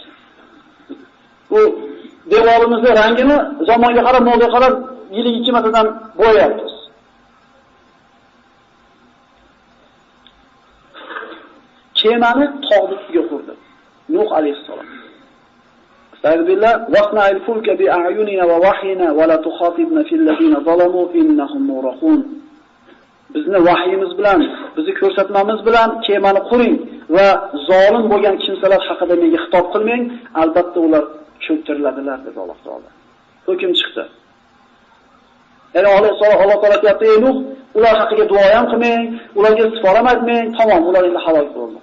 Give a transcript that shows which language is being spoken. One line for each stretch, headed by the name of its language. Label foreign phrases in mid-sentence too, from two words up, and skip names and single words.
Uzbek: Bu devorimizning rangini zamonga qarab, mo'lga qarab yiliga 2 martadan bo'yayapmiz. Kemani tog'da ustiga qurdi.
Arabic: نوح عليه السلام. أستغفر الله، واصنع الفلك بأعيننا ووحينا ولا تخاطبني في الذين ظلموا إنهم مغرقون.
Uzbek: Bizni vahyimiz bilan, bizni ko'rsatmamiz bilan kemani quring va zolim bo'lgan kimsalar haqida menga xitob qilmang, albatta ular cho'ktiriladilar dedi Alloh taolo. Hukm chiqdi. Ya'ni Alloh taolo aytayapti, ey Nuh, ular haqiga duo ham qilmang, ularga istig'for ham aytmang, tamom, ular endi halok bo'ldi.